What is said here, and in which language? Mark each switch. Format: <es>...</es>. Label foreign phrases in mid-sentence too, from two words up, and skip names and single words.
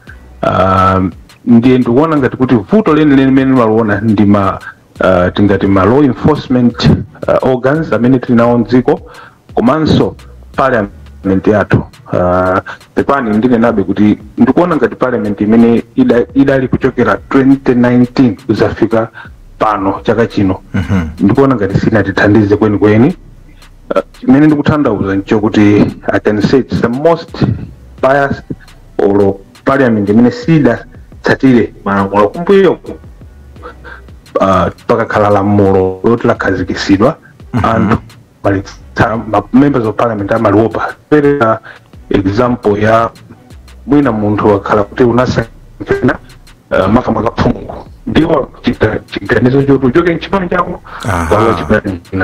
<ny>Ndiye ndikuona ngati kuti vuto lenileni limene maliona ndi tingati ma</ny> <en>law enforcement organs</en> <ny>amene tili nawo mdziko komanso parliament yathu. Pepani ndinenabe kuti ndikuona ngati parliament imene idali kuchokera 2019 kuzafika pano chaka chino ndikuona ngati sinatithandize kwenikweni. Chimene ndikutanthauza ncho kuti</ny> <en>I can say it's the most biased</en> <ny>or parliament imene sidatsatire malamulo kumbuyoku pakakhala lamulo loti lakhazikitsidwa anthu</ny> <en>members of parliament</en> <ny>amaliopa. Pereka example ya mwina munthu wakhala kuti unasankhana makamaka phungu ndiwo chiganizo choti uchoke mchipani chako wala chipani china.</ny>